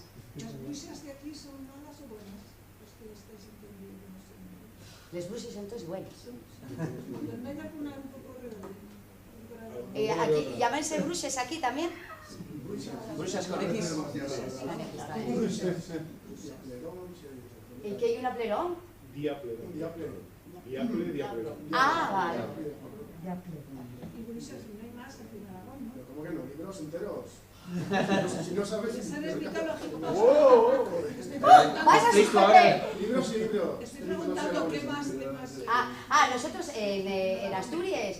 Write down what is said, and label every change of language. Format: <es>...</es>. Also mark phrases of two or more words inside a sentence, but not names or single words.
<es>¿Las brusas de aquí son malas o buenas? Los que estáis entendiendo, no sé. Les brusas son todos buenos. Cuando me da una un poco rebelde. Aquí, llámense bruces aquí también. Brusas con X. ¿Y qué hay una plerón? Diaplerón. Diaplerón. Ah, vale. Y brusas, no hay más aquí en Aragón, ¿no? ¿Cómo que no? Libros enteros. Si no sabes... Esa es mitológico. ¡Vas a suspender! Libros y libros. Estoy preguntando qué más. Nosotros en Asturias...</es>